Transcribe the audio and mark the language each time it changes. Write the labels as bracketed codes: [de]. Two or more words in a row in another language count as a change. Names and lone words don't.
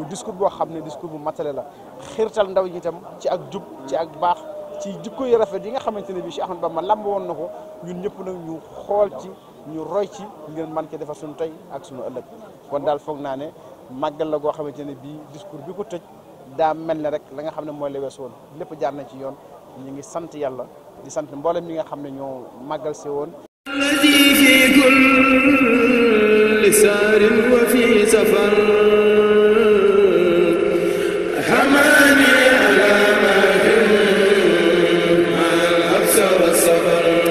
[wo] discours boo xam ne discours bu matale la xiirtal ndaw ñi itam ci ak jub ci ak baax ci jikko yu rafet yi nga xamante ne bi Cheikh Ahmadou Bamba lamb woon na ko ñun ñëpp nag ñu xool ci ñu roy ci ngeen mën ci defar suñu tey ak suñu ëllëg kon daal foog naa ne màggal la goo xamante ne bii discours bi ko tëj daa mel ne rek la nga xam ne mooy la wees woon lépp jaar na ci yoon ñu ngi sant yàlla di sant mboolem ñi nga xam ne ñoo màggal si woon. [ar] الذي في كل سار وفي سفر حماني على ماهر مع الحبس والسفر.